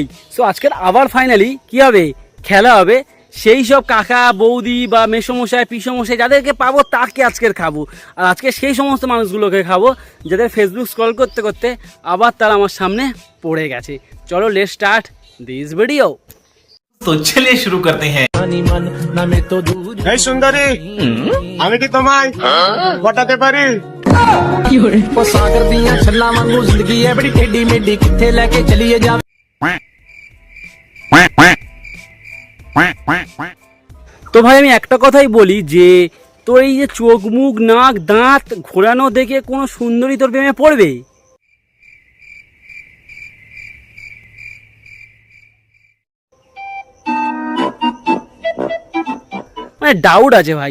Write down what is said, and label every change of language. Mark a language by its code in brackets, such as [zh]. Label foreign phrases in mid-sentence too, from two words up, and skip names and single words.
[bn] সো আজকের আবার ফাইনালি কি হবে, খেলা হবে। সেই সব কাকা বৌদি বা মেসোমশাই পিসোমশাই যাদেরকে পাবো তাকে আজকের খাবো, আর আজকে সেই সমস্ত মানুষগুলোকে খাবো যাদের ফেসবুক স্ক্রল করতে করতে আবার তারা আমার সামনে পড়ে গেছে। [en] চলো let's start this video. [hi] तो चलिए शुरू करते हैं। [bn] এই সুন্দরী, আমি কি তোমায় পটাতে পারি? [pa] ਸਾਗਰ ਦੀਆਂ ਛੱਲਾਂ ਵਾਂਗੂ ਜ਼ਿੰਦਗੀ ਹੈ ਬੜੀ ਟੇਢੀ ਮੇਢੀ, ਕਿੱਥੇ ਲੈਕੇ ਚੱਲੀਏ ਜਾ। [bn] তো ভাই আমি একটা কথাই বলি যে তোর এই যে চোখ মুখ নাক দাঁত ঘোরানো দেখে কোনো সুন্দরী তোর প্রেমে পড়বে? মানে ডাউট আছে ভাই।